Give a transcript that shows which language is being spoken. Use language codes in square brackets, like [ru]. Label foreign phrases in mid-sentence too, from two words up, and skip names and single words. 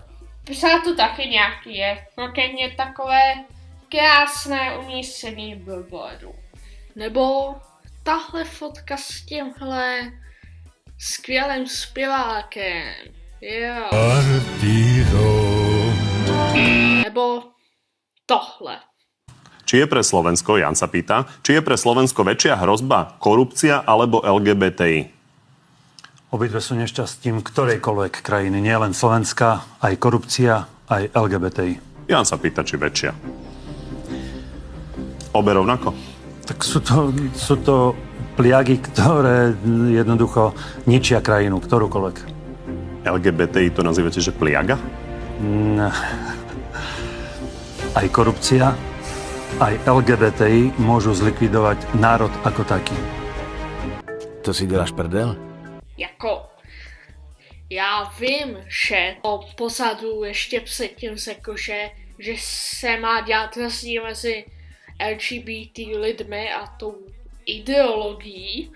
[cs] Psal tu taky nějaký je, konkrétně takové krásné umístění billboardu. Nebo tahle fotka s tímhle skvělým zpěvákem. Jo. Nebo tohle. [sk] Či je pre Slovensko, Jan sa pýta, či je pre Slovensko väčšia hrozba korupcia alebo LGBTI? Obidve sú nešťastím ktorejkoľvek krajiny, nie len Slovenska, aj korupcia, aj LGBTI. Jan sa pýta, či väčšia. Obe rovnako? Tak sú to pliagy, ktoré jednoducho ničia krajinu, ktorúkoľvek. LGBTI to nazývate, že pliaga? Aj korupcia, aj LGBTI môžu zlikvidovať národ ako taký. [cs] To si děláš prdel? Jako, já vím, že o pozadu ještě předtím řekl, že se má dělat rozdíl mezi LGBT lidmi a tou ideologií.